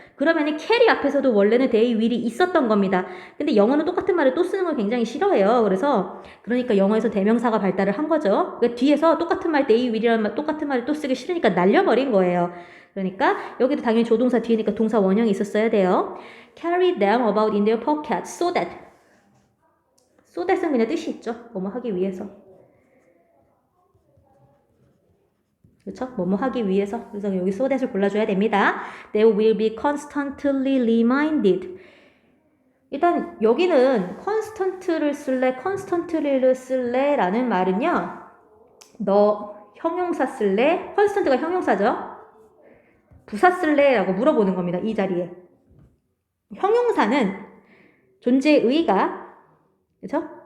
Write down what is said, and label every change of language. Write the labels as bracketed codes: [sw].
[ko] 그러면은 carry 앞에서도 원래는 [en] they will [ko] 이 있었던 겁니다. 근데 영어는 똑같은 말을 또 쓰는 걸 굉장히 싫어해요. 그러니까 영어에서 대명사가 발달을 한 거죠. 그러니까 뒤에서 똑같은 말 [en] they will [ko] 이라는 말 똑같은 말을 또 쓰기 싫으니까 날려버린 거예요. 그러니까 여기도 당연히 조동사 뒤에니까 동사 원형이 있었어야 돼요. [en] carry them about in their pocket so that은 [ko] 그냥 뜻이 있죠. 뭐뭐 하기 위해서. 그렇죠? 뭐뭐 하기 위해서. 그래서 여기 so that을 골라줘야 됩니다. [en] They will be constantly reminded. [ko] 일단 여기는 constant를 쓸래, constantly를 쓸래 라는 말은요. 너 형용사 쓸래? constant가 형용사죠. 부사 쓸래? 라고 물어보는 겁니다. 이 자리에. 형용사는 존재의의가, 그렇죠?